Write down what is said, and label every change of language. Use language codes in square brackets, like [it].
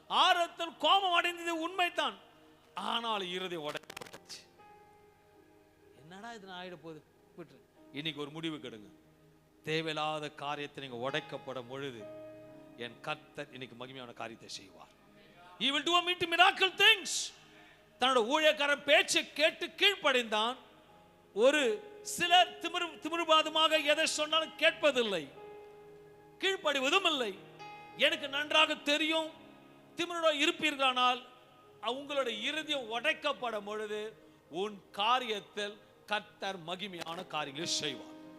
[ta] ஆரத்தில் கோபம் அடைந்தது உண்மைதான், ஆனால் இருதயம் உடைக்கப்பட்டுச்சு. என்னடா இது ஆயிட போகுது, விட்டுரு. இன்னைக்கு ஒரு முடிவு கெடுங்க. தேவையில்லாத காரியத்தை நீங்க உடைக்கப்படும் பொழுது என் கர்த்தர் இன்னைக்கு மகிமையான காரியத்தை செய்வார். [en] He will do a miracle things. [ta] தன்னோட ஊழியக்காரன் பேச்சை கேட்டு கீழ்ப்படிந்தான். ஒரு சிலர் திமிருபாதமாக எதை சொன்னாலும் கேட்பதில்லை, கீழ்ப்படிவதும் இல்லை. எனக்கு நன்றாக தெரியும், திமிரோட இருப்பீர்களானால் உங்களுடைய இருதயம் உடைக்கப்படும் பொழுது உன் காரியத்தில் கர்த்தர் மகிமையான காரியங்களை செய்வார்.